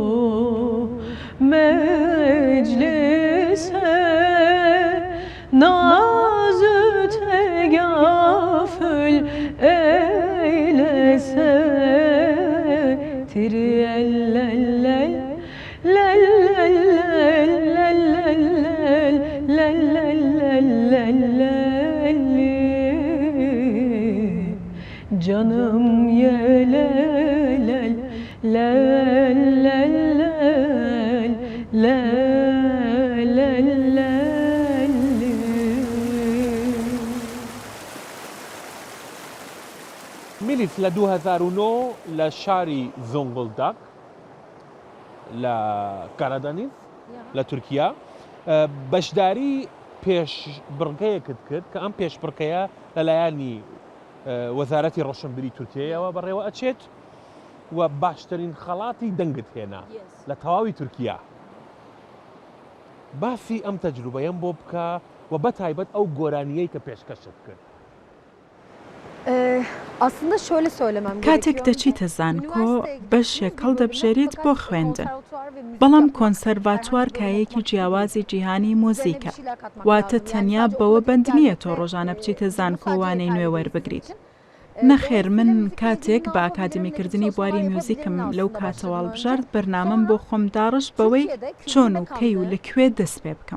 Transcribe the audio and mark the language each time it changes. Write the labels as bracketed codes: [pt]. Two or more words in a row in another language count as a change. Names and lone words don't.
[tr] meclise nazı tegafül eylese tiriyellellel canım yelelel [ku] ميليت ل 2009 لشاري زونغولداك لكارادانيز لتركيا [ckb] بەشداری پێش بڕگەیەکت کرد کە ئەم پێش بڕکەیە لەلایەنی وەزارەتی ڕۆشنبیری تورکیایەوە بەڕێوە ئەچێت و باشترین خەڵاتی دەنگت هێنا لە تەواوی تورکیا. باسی ئەم تەجروبەیەم بۆ بکە و بەتایبەت ئەو گۆرانیەی کە پێشکەشت کرد. [tr] Aslında şöyle söylemem [ckb] کاتێک دەچیتە زانکۆ بەشێک هەڵدەبژێریت بۆ خوێندن. بەڵام کۆنسەرواتوار کایەکی جیاوازی جیهانی مۆزیکە، واتە تەنیا بەوە بەند نییە تۆ ڕۆژانە بچیتە زانکۆوانەی نوێ وەربگریت. نەخێر من کاتێک بە ئاکادمیکردنی بواری میوزیکم لەو کاتەوە هەڵبژارد بەرنامەم بۆ خۆم داڕش بەوەی چۆن و کەی و لەکوێ دەست پێ بکەم.